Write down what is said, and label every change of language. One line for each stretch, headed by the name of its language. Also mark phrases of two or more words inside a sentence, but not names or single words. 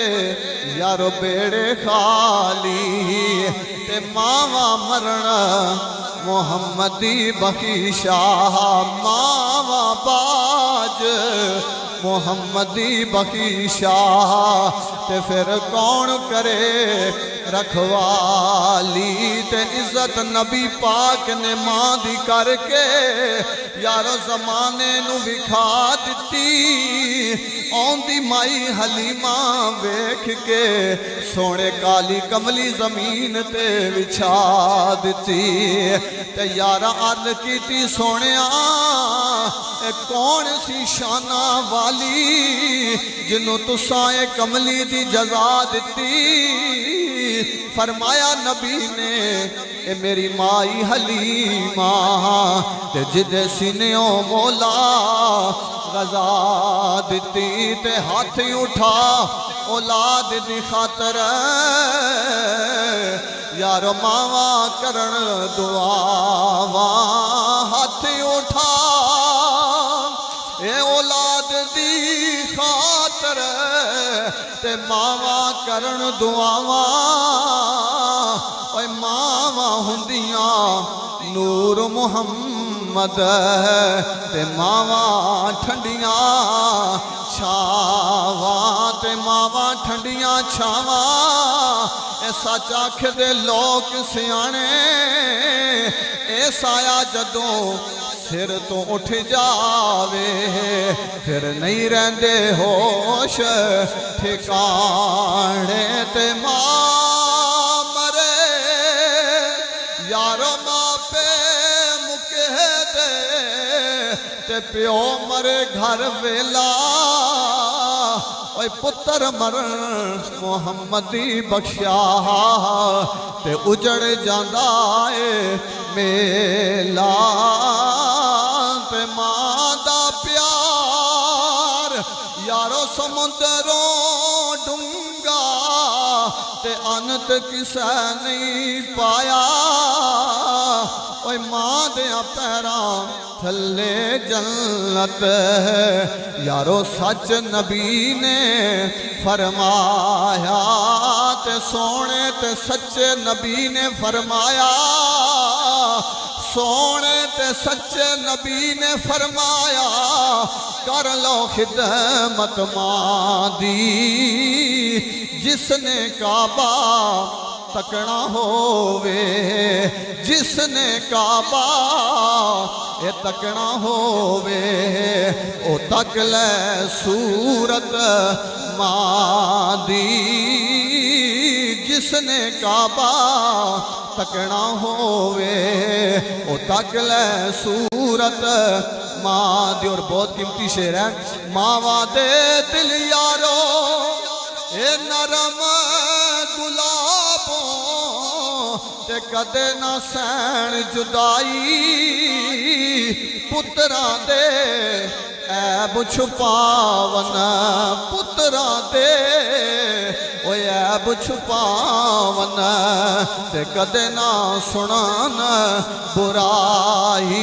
Punjabi: یارو بیڑے خالی تے ماواں مرن محمدی بخیشا ماواں باج محمدی بخیشا تے پھر کون کرے رکھوالی تے عزت نبی پاک نے ماں دی کر کے یارو زمانے نو وکھا دتی آن دی مائی حلیمہ ویکھ کے سونے کالی کملی زمین تے وچھا دتی تے یارا عرض کیتی سونیا اے کون سی شانہ والی جنوں تساں اے کملی دی جزا دتی فرمایا نبی نے اے میری مائی حلیمہ تے جدے سینیوں مولا غزا دتی تے ہاتھ اٹھا اولاد دی خاطر یارو ماواں کرن دعاواں ہاتھ اٹھا اے اولاد دی خاطر تے ماواں کرن دعاواں اے ماواں ہوندیاں نور محمد تے ماواں ٹھنڈیاں چھاواں تے ماواں ٹھنڈیاں چھاواں اے سچ آکھ دے لوک سیانے اے سایہ جدوں سر تو اٹھ جاوے پھر نہیں رہندے ہوش ٹھکانے تے ماں مرے یارو ماں پہ مکہ دے تے پیو مرے گھر ویلا اوے پتر مرن محمدی بخشیا تے اجڑ جاندا اے میلا تے ماں دا پیار یارو سمندروں ڈونگا تے انت کسے نہیں پایا اوے ماں دیاں پیراں تھلے جنت یارو سچ نبی نے فرمایا تے سونے تے سچے نبی نے فرمایا سونے تے سچے نبی نے فرمایا کر لو خدمت ماں دی جس نے کعبہ تکنا ہووے جس نے کعبہ اے تکنا ہووے او تک لے صورت ماں دی جس نے کعبہ تکنا ہووے او تک لے صورت ماں دی.
Urdu: اور بہت قیمتی شعر ہے.
Punjabi: ماں وعدے دل یارو اے نرم گلابوں تے کدے نہ سین جدائی پتراں دے عیب چھپاون پتراں دے او عیب چھپاون تے کدے نہ سنن برائی.